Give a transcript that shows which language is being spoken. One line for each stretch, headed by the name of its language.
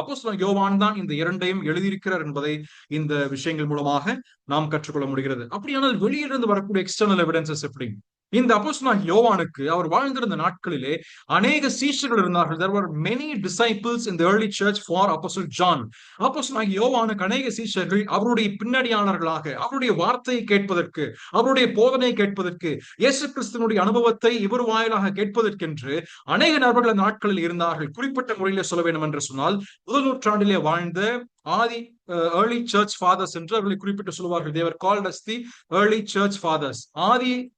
Tamil: Apostle யோவான் தான் இந்த இரண்டையும் எழுதியிருக்கிறார் என்பதை இந்த விஷயங்கள் மூலமாக நாம் கற்றுக்கொள்ள முடிகிறது. அப்படியானால் வெளியிலிருந்து வரக்கூடிய எக்ஸ்டர்னல் எவிடன்சஸ் எப்படி? இந்த அப்போஸ்தலனாகிய யோவானுக்கு அவர் வாழ்ந்திருந்த நாட்களிலே அநேக சீஷர்கள் இருந்தார்கள்.
English: There were many disciples in the early church for Apostle John.
Tamil: அப்போஸ்தலனாகிய யோவானுக்கு அநேக சீஷர்கள் அவருடைய பின்னணியாளர்களாக அவருடைய வார்த்தையை கேட்பதற்கு, அவருடைய போதனையை கேட்பதற்கு, இயேசு கிறிஸ்துவினுடைய அனுபவத்தை இவர் வாயிலாக கேட்பதற்கென்று அநேக நபர்கள் அந்த நாட்களில் இருந்தார்கள். குறிப்பிட்ட முறையிலே சொல்ல வேண்டும் என்று சொன்னால் முதல் நூற்றாண்டிலே வாழ்ந்த
English: early church fathers
Tamil: என்று அவர்களை குறிப்பிட்டு சொல்லுவார்கள்.
English: They were called as the early church fathers.
Tamil: Aadhi